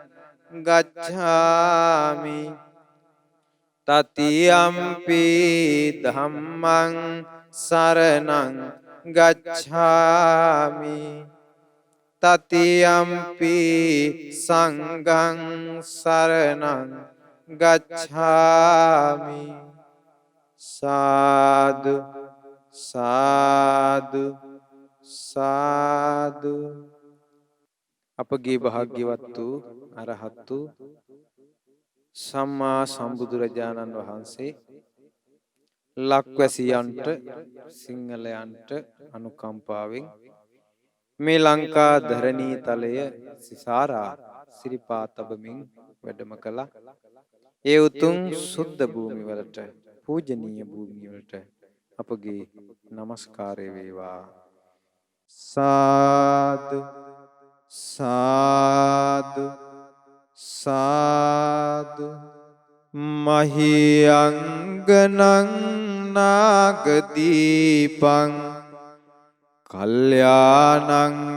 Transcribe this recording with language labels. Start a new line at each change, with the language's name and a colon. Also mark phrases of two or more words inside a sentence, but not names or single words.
Pali: गच्छामि ततीयंपि धम्मं शरणं गच्छामि ततीयंपि संघं शरणं गच्छामि साधु साधु साधु
Sinhala: අපගේ භාග්‍යවත් වූ අරහත් වූ සම්මා සම්බුදුරජාණන් වහන්සේ ලක්වැසියන්ට සිංහලයන්ට අනුකම්පාවෙන් මේ ලංකා ධරණී තලය සිසාරා සිරිපා තබමින් වැඩම කළා. ඒ උතුම් සුද්ධ භූමි වලට පූජනීය භූමි වලට අපගේ নমස්කාරය වේවා.
Pali: साधु साधु साधु महीअंगनं नागदीपं कल्याणं